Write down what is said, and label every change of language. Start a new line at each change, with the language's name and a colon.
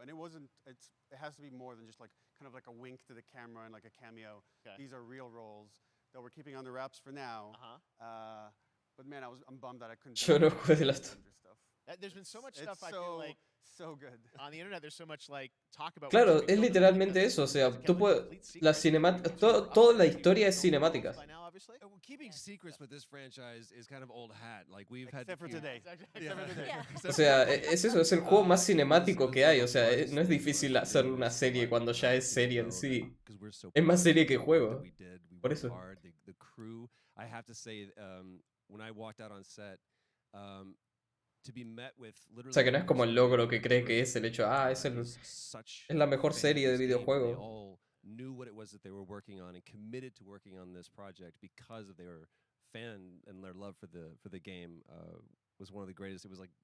English: And it has to be more than just like kind of like a wink to the camera and like a cameo. Okay. These are real roles that we're keeping under wraps for now. But man, I'm bummed that I couldn't.
Spanish: Yo no jugué de las.
English: There's been so much stuff I feel like so good. On the internet there's so much like talk about.
Spanish: Claro, es literalmente eso, o sea, tú puedes toda la historia es cinemática.
English: Keeping secrets with this franchise is kind of old hat. Like we've had except for today.
Spanish: O sea, es eso, es el juego más cinemático que hay, o sea, no es difícil hacer una serie cuando ya es serie en sí. Es más serie que juego. Por eso.
English: The crew, I have to say, when I walked out on set, to be met with literally.
Spanish: O sea, que no es como el logro que cree que es el hecho, es la mejor serie de videojuego.
English: Knew what it was that they were working on and committed to working on this project because of their fan and their love for the game was one of the greatest. It was like